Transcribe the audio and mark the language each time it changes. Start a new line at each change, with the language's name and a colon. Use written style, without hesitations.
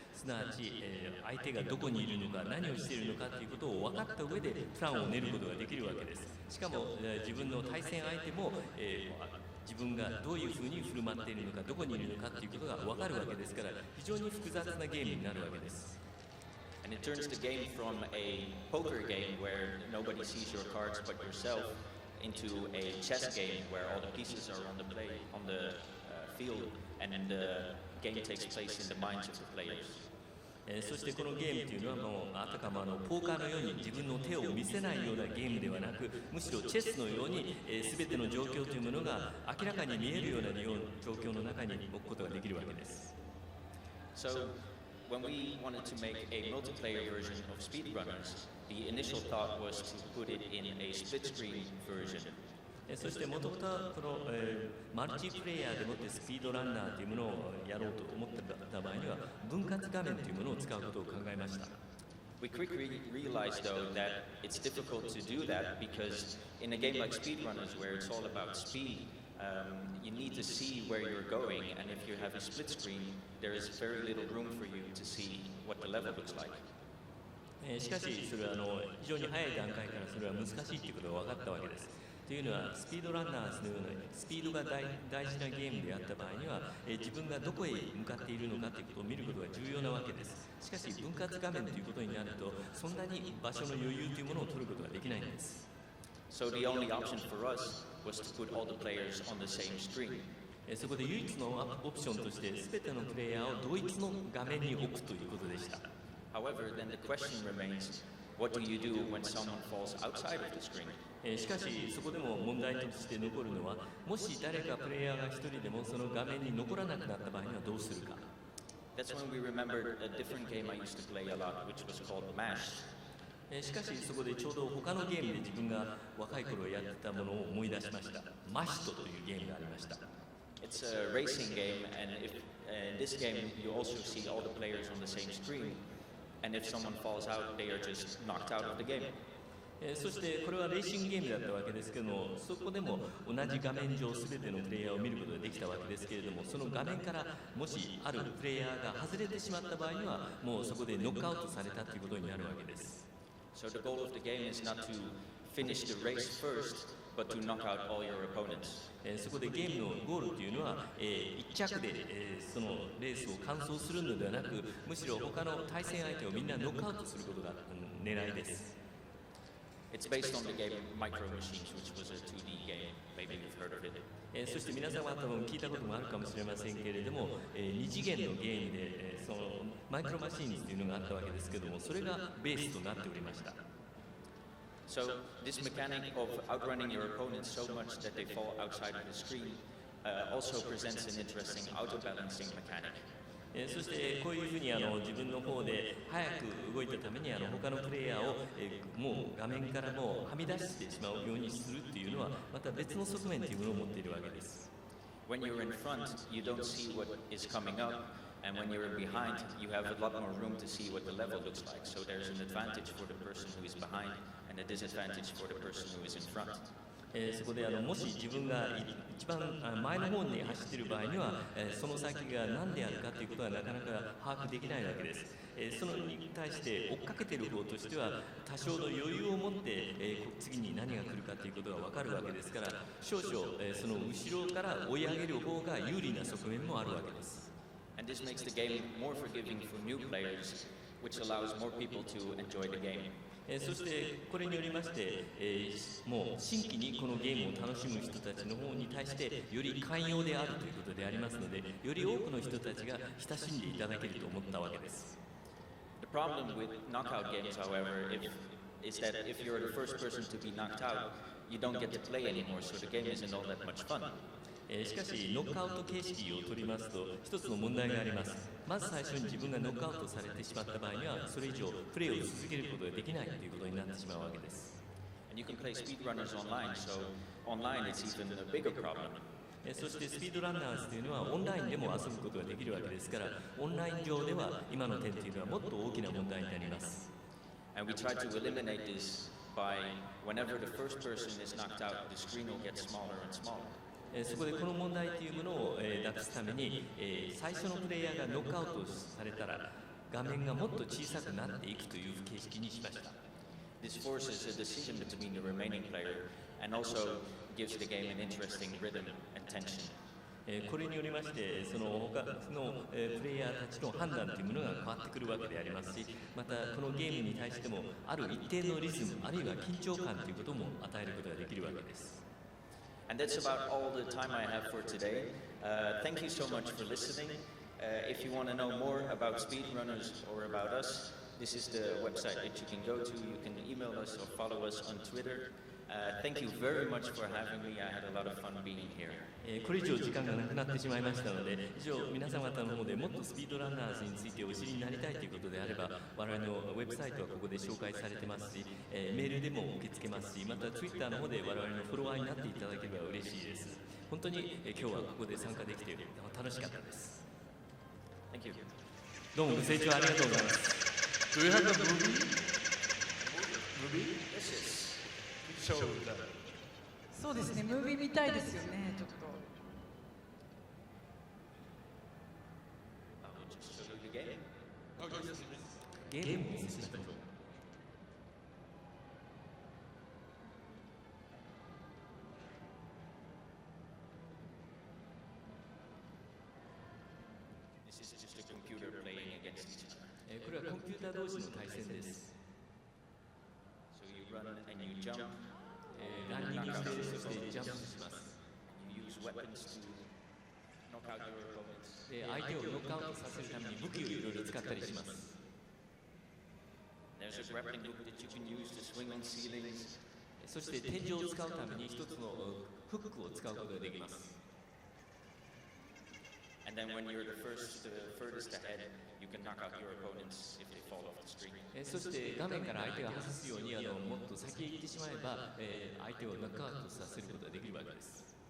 Japanese: すなわち、相手がどこにいるのか、何をしているのかということを分かった上でプランを練ることができるわけです。しかも、自分の対戦相手も、自分がどういうふうに振る舞っているのか、どこにいるのかということが分かるわけですから、非常に複雑なゲームになるわけです。
English: And it turns the game from a poker game where nobody sees your cards but yourself into a chess game where all the pieces are on the field and the game takes place in the minds of the players.
Japanese: そしてこのゲームというのはあたかもポーカーのように自分の手を見せないようなゲームではなく、むしろチェスのように全ての状況というものが明らかに見えるような状況の中に置くことができるわけです。
English: So, when we wanted to make a multiplayer version of Speedrunners, the initial thought was to put it in a split-screen version.
Japanese: そしてもともとこの、マルチプレイヤーでもってスピードランナーというものをやろうと思ってた場合には分割画面というものを使うことを考えました。
English: We quickly realized though that it's difficult to do that because in a game like Speedrunners where it's all about speed, you need to see where you're going, and if you have a split screen, there is very little room for you to see what the level looks like.
Japanese: しかしそれは非常に早い段階からそれは難しいということが分かったわけです。というのはスピードランナーズのようなスピードが大事なゲームであった場合には、自分がどこへ向かっているのかということを見ることが重要なわけです。しかし分割画面ということになるとそんなに場所の余裕というものを取ることができないんです。
English: So the only option for us was to put all the players on the same screen.
Japanese: そこで唯一のオプションとして全てのプレイヤーを同一の画面に置くということでした。
English: However, then the question remains, what do you do when someone falls outside of the screen?
Japanese: しかしそこでも問題として残るのは、もし誰かプレイヤーが一人でもその画面に残らなくなった場合にはどうするか。
English: That's when we remembered a different game I used to play a lot, which was called MASH.
Japanese: しかしそこでちょうど他のゲームで自分が若い頃やってたものを思い出しました。マシトというゲームがありました。
English: It's a racing game, and in this game you also see all the players on the same screen, and if someone falls out, they are just knocked out of the game.
Japanese: そしてこれはレーシングゲームだったわけですけども、そこでも同じ画面上全てのプレイヤーを見ることができたわけですけれども、その画面からもしあるプレイヤーが外れてしまった場合にはもうそこでノックアウトされたということになるわけです。
English: So the goal of the game is not to finish the race first, but to knock out all your opponents.
Japanese: そこでゲームのゴールというのは、1着で、そのレースを完走するのではなく、むしろ他の対戦相手をみんなノックアウトすることが狙いです。
English: It's based on the game Micro Machines, which was a 2D game. Maybe you've heard of it.
Japanese: そして皆さんは多分聞いたこともあるかもしれませんけれども、2次元のゲームで、そのマイクロマシーンというのがあったわけですけども、それがベースとなっておりました。
English: So So this mechanic of outrunning your opponents so much that they fall outside of the screen also presents an interesting auto-balancing mechanic.
Japanese: そしてこういうふうに自分の方で早く動いたために他のプレイヤーをもう画面からもうはみ出してしまうようにするっていうのはまた別の側面というものを持っているわけです。
English: When you're in front, you don't see what is coming up, and when you're behind, you have a lot more room to see what the level looks like. So there's an advantage for the person who is behind, and a disadvantage for the person who is in front.
Japanese: そこでもし自分が一番前の方に走っている場合には、その先が何であるかということはなかなか把握できないわけです。そのに対して追っかけている方としては多少の余裕を持って、次に何が来るかということが分かるわけですから少々、その後ろから追い上げる方が有利な側面もあるわけです。
English: And this makes the game more forgiving for new players, which allows more people to enjoy the game.
Japanese: そしてこれによりまして、もう新規にこのゲームを楽しむ人たちの方に対してより寛容であるということでありますのでより多くの人たちが親しんでいただけると思ったわけです。
English: The problem with knockout games, however, is that if you're the first person to be knocked out, you don't get to play anymore, so the game isn't all that much fun.
Japanese: しかしノックアウト形式を取りますと一つの問題があります。まず最初に自分がノックアウトされてしまった場合にはそれ以上プレーを続けることができないということになってしまうわけです。
English: And you can play speedrunners online, so online it's even a bigger problem.
Japanese: そしてスピードランナーズというのはオンラインでも遊ぶことができるわけですからオンライン上では今の点というのはもっと大きな問題になります。
English: And we try to eliminate this by whenever the first person is knocked out, the screen will get smaller and smaller.
Japanese: そこでこの問題というものをなくすために最初のプレイヤーがノックアウトされたら画面がもっと小さくなっていくという形式にしました。
English: This forces a decision between the remaining player and also gives the game an interesting rhythm and tension.
Japanese: これによりましてその他のプレイヤーたちの判断というものが変わってくるわけでありますしまたこのゲームに対してもある一定のリズムあるいは緊張感ということも与えることができるわけです。
English: And that's about all the time I have for today. Thank you so much for listening. If you want to know more about speedrunners or about us, this is the website that you can go to. You can email us or follow us on Twitter. Thank you very much for having me. I had a lot of fun being here.
Japanese: これ以上時間がなくなってしまいましたので以上皆様方の方でもっとスピードランナーズについてお知りになりたいということであれば我々のウェブサイトはここで紹介されてますし、メールでも受け付けますしまた Twitter の方で我々のフォロワーになっていただければ嬉しいです。本当に、今日はここで参加できて楽しかったです。
English: Thank you.
Japanese: どうもご清聴ありがとうございます。
English: Do you have a movie? This is. Show that.
Japanese: そうですね、ムービー見たいですよね、ちょっと。
English: I'll just show you the game. Okay.
Japanese: ゲームを見せていただきます。
English: This is just a computer playing against each other.
Japanese: これはコンピューター同士の対戦です。
English: So you run and you jump.
Japanese: ランニングしてそしてジャンプします。
English: You use weapons to knock out your opponents.
Japanese: 相手をノックアウトさせるために武器をいろいろ使ったりします。
English: There's a grappling hook that you can use to swing on ceilings.
Japanese: そして天井を使うために一つのフックを使うことができます。
English: And then when you're the furthest ahead, you can knock out your opponents if they fall off the screen.
Japanese: そして画面から相手が外すようにもっと先へ行ってしまえば、相手をノックアウトさせることができるわけです。